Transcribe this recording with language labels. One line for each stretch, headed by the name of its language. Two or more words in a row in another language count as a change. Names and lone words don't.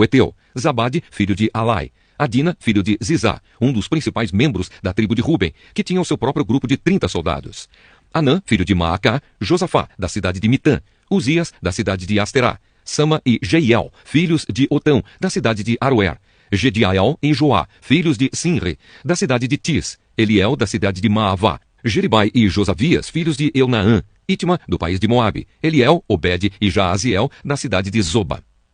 Portuguese: Eteu; Zabade, filho de Alai; Adina, filho de Zizá, um dos principais membros da tribo de Ruben, que tinha o seu próprio grupo de 30 soldados; Anã, filho de Maacá; Josafá, da cidade de Mitã; Uzias, da cidade de Asterá; Sama e Jeiel, filhos de Otão, da cidade de Aroer; Gediael e Joá, filhos de Sinre, da cidade de Tis; Eliel, da cidade de Maavá; Jeribai e Josavias, filhos de Eunaã; Itma, do país de Moabe; Eliel, Obed e Jaaziel, da cidade de Zoba.